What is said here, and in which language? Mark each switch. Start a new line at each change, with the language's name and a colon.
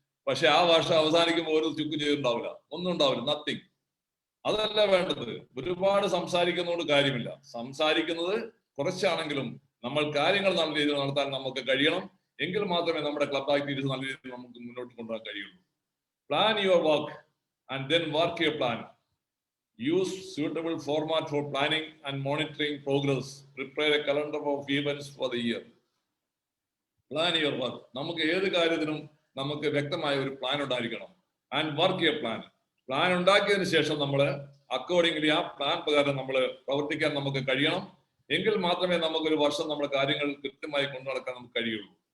Malayalam: പക്ഷെ ആ വർഷം അവസാനിക്കുമ്പോൾ ഒരു ചുക്കും ചെയ്തിട്ടുണ്ടാവില്ല, ഒന്നും ഉണ്ടാവില്ല, നത്തിങ്. അതല്ല വേണ്ടത്. ഒരുപാട് സംസാരിക്കുന്നതുകൊണ്ട് കാര്യമില്ല. സംസാരിക്കുന്നത് കുറച്ചാണെങ്കിലും നമ്മൾ കാര്യങ്ങൾ നല്ല രീതിയിൽ നടത്താൻ നമുക്ക് കഴിയണം. എങ്കിൽ മാത്രമേ നമ്മുടെ ക്ലബ് ആക്ടിവിറ്റീസ് നല്ല രീതിയിൽ നമുക്ക് മുന്നോട്ട് കൊണ്ടുപോകാൻ കഴിയുള്ളൂ.
English: Plan your work and then work your plan. Use suitable format for planning and monitoring progress. Prepare a calendar of events for the year. Plan your work.
Malayalam: നമുക്ക് ഏത് കാര്യത്തിനും നമുക്ക് വ്യക്തമായ ഒരു പ്ലാൻ ഉണ്ടായിരിക്കണം.
English: And work your plan.
Malayalam: Plan ഉണ്ടാക്കിയതിനു ശേഷം നമ്മൾ accordingly ആ പ്ലാൻ പ്രകാരം നമ്മൾ പ്രവർത്തിക്കാൻ നമുക്ക് കഴിയണം. എങ്കിൽ മാത്രമേ നമുക്കൊരു വർഷം നമ്മുടെ കാര്യങ്ങൾ കൃത്യമായി കൊണ്ടു നടക്കാൻ നമുക്ക് കഴിയുള്ളൂ.